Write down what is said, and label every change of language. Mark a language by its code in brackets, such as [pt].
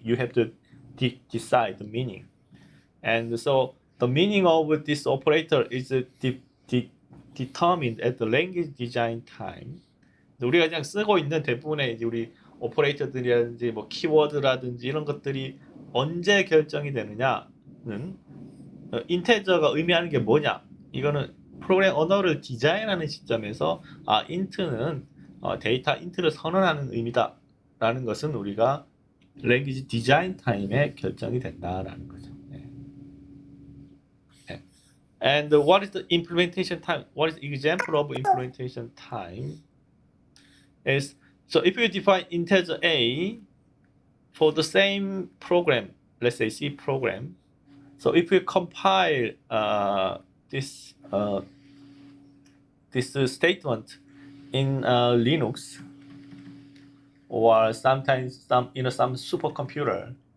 [en] You have to decide the meaning, and so the meaning of this operator is determined at the language design time. [ko] 우리가 그냥 쓰고 있는 대부분의 이제 우리 오퍼레이터들이라든지 뭐 키워드라든지 이런 것들이 언제 결정이 되느냐는 인테저가 의미하는 게 뭐냐. 이거는 프로그램 언어를 디자인하는 시점에서 int는 데이터 int를 선언하는 의미다라는 것은 우리가 [en] language design time [ko] 에 결정이 된다라는 거죠. [en] And what is the implementation time? What is the example of implementation time? Is so if you define integer a for the same program, let's say C program. So if you compile this statement in Linux or sometimes some supercomputer.